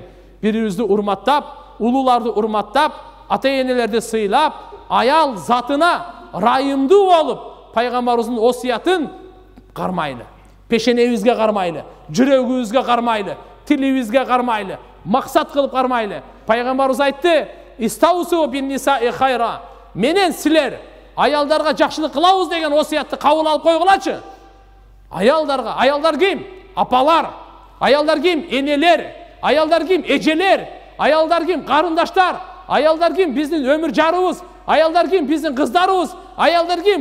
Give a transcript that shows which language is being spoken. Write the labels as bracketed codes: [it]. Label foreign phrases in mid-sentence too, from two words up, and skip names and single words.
[ky] Бири-бирибизди урматтап, улууларды урматтап, ата-энелерди сыйлап, аял затына райымдуу болуп, пайгамбарыбыздын осуятын кармайлы. Пешенебизге кармайлы, жүрөгүбүзгө кармайлы, тилибизге кармайлы, максат кылып кармайлы. Пайгамбарыбыз айтты: [ar] "استوصوا بالنساء خيرا." [ky] Менен силер аялдарга жакшылык кылабыз деген осуятты кабыл алып койгулачы. Аялдар ким? Апалар. Аялдар ким? Энелер. Аялдар ким? Эжелер. Аялдар ким? Карындаштар. Аялдар ким? Биздин өмүр жарыбыз. Аялдар ким? Биздин кыздарыбыз. Аялдар ким?